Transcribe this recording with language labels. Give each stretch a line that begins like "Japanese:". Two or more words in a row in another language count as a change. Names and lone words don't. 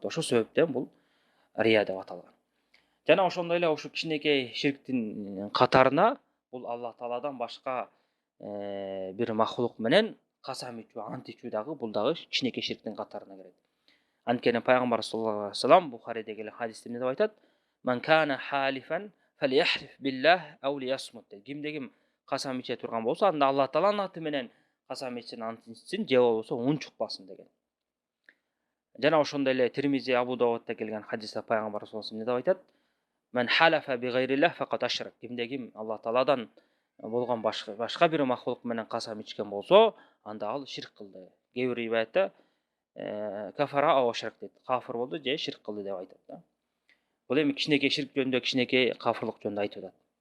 Kyrgyz: Ошол себептен бул рия деп аталган. Жана ошондой эле ушу кичинекей ширктин катарына бул Алла Тааладан башка бир махлук менен касам ичүү, ант ичүү дагы бул дагы кичинекей ширктин катарына кирет. Анткени пайгамбар
Arabic: صلى الله عليه وسلم
Kyrgyz: Бухариде келген хадисте эмне деп айтат?
Arabic: من كان حالفا فليحلف بالله أو ليصمت.
Kyrgyz: Кимде ким касам иче турган болсо, анда Алла Тааланын аты менен касам ичсин, ант ичсин, же болбосо унчукпасын деген. Жана ошондой эле Тирмизи, Абу Давудта келген хадисте пайгамбар
Arabic: صلى الله عليه وسلم
Kyrgyz: эмне деп айтат?
Arabic: من حلف بغير الله فقد أشرك.
Kyrgyz: Кимде ким Алла Тааладан болгон башка бир махлук менен касам ичкен болсо, анда ал ширк кылды. Кээ бир риwayatта
Arabic: كفر أو أشرك
Kyrgyz: дейт. Кафир болду же ширк кылды деп айтат да. Бул эми кичинекей ширк жөнүндө, кичинекей кафирлык жөнүндө айтып атат.